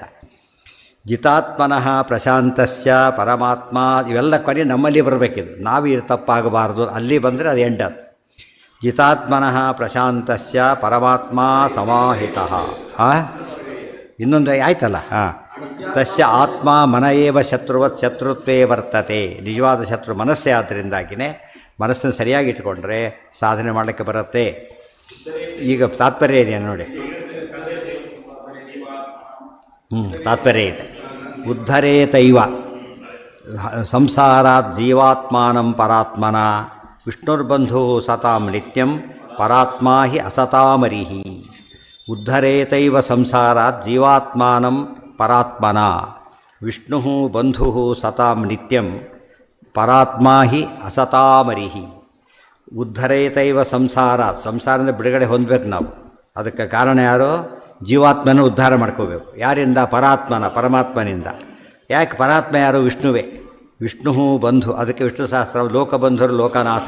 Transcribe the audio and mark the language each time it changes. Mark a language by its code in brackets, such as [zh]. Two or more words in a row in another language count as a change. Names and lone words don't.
[sa] ಜಿತಾತ್ಮನಃ ಪ್ರಶಾಂತಸ್ಯ ಪರಮಾತ್ಮ, [kn] ಇವೆಲ್ಲ ಕೊನೆ ನಮ್ಮಲ್ಲಿ ಬರಬೇಕಿದು. ನಾವು ತಪ್ಪಾಗಬಾರ್ದು. ಅಲ್ಲಿ ಬಂದರೆ ಅದು ಎಂಡ್. [sa] ಅದು ಜಿತಾತ್ಮನಃ ಪ್ರಶಾಂತಸ್ಯ ಪರಮಾತ್ಮ ಸಮಾಹಿತಃ. [kn] ಇನ್ನೊಂದು ಆಯ್ತಲ್ಲ. [sa] ತಸ್ಯ ಆತ್ಮ ಮನ ಏವ ಶತ್ರುವತ್ ಶತ್ರುತ್ವೇ ವರ್ತತೆ. [kn] ನಿಜವಾದ ಶತ್ರು ಮನಸ್ಸೇ. ಆದ್ದರಿಂದಾಗಿಯೇ ಮನಸ್ಸನ್ನು ಸರಿಯಾಗಿ ಇಟ್ಕೊಂಡ್ರೆ ಸಾಧನೆ ಮಾಡಲಿಕ್ಕೆ ಬರುತ್ತೆ. ಈಗ ತಾತ್ಪರ್ಯ ಇದೆ ನೋಡಿ. ತಾತ್ಪರ್ಯ ಇದೆ. [sa] ಉದ್ಧರೇತೈವ ಸಂಸಾರಾತ್ ಜೀವಾತ್ಮಾನಂ ಪರಾತ್ಮನ ವಿಷ್ಣುರ್ಬಂಧು ಸತಾಂ ನಿತ್ಯಂ ಪರಾತ್ಮ ಹಿ ಅಸತಾಮರಿಹಿ. ಉದ್ಧರೇತೈವ ಸಂಸಾರಾತ್ ಜೀವಾತ್ಮಾನಂ ಪರಾತ್ಮನ ವಿಷ್ಣು ಬಂಧು ಸತಾಂ ನಿತ್ಯಂ ಪರಾತ್ಮ ಹಿ ಅಸತಾಮರಿಹಿ. ಉದ್ಧರೇತೈವ ಸಂಸಾರಾತ್, [kn] ಸಂಸಾರದಿಂದ ಬಿಡುಗಡೆ ಹೊಂದಬೇಕು ನಾವು. ಅದಕ್ಕೆ ಕಾರಣ ಯಾರು? ಜೀವಾತ್ಮನ ಉದ್ಧಾರ ಮಾಡ್ಕೋಬೇಕು. ಯಾರಿಂದ? ಪರಮಾತ್ಮನಿಂದ. ಯಾಕೆ ಪರಾತ್ಮ ಯಾರು? ವಿಷ್ಣುವೇ. ವಿಷ್ಣು ಬಂಧು, ಅದಕ್ಕೆ ವಿಷ್ಣು ಸಹಸ್ರ ಲೋಕಬಂಧುರು ಲೋಕನಾಥ.